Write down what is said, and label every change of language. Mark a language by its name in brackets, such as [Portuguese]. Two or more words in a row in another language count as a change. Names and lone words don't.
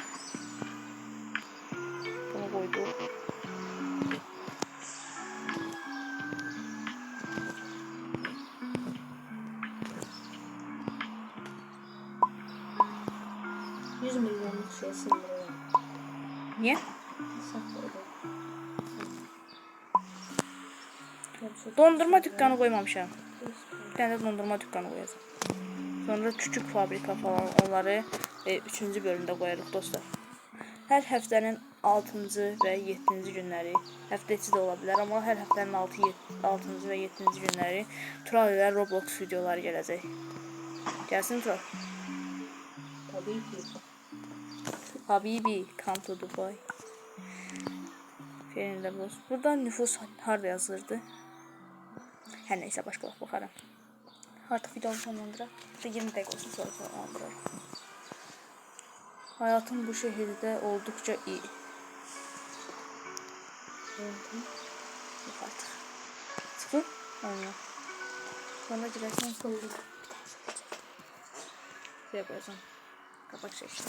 [Azerbaijani] Bunu qoydum. [Turkish] $100 milyonluk şey sindiriyorum. [Azerbaijani] Niyə? [Turkish] Sat böyle. [Azerbaijani] Dondurma dükkanı qoymamışam. [Turkish] Bir tane de dondurma dükkanı qoyacağım. [Azerbaijani] Sonra küçük fabrika falan, onları 3-cü bölümdə qoyarıq dostlar. Hər həftənin 6-cı və 7-ci günləri, həftə içi də ola bilər, amma hər həftənin 6-cı və 7-ci günləri Tural ilə Roblox videoları gələcək. Gəlsin Tural. Tabii ki. [English] Habibi, come to Dubai. [Azerbaijani] Burada nüfus harda yazılırdı? Hər neysə, başqa vaxt baxaram. Artıq videonu sonlandıraq. 20 dəqiqə olsun, sonra sonlandıraq. [Turkish] Hayatım bu şehirde oldukça iyi. Yok artık. Çıkın. Aynen. Sonra girerken soğuduk. Şuraya koyacağım. Kapak şekli.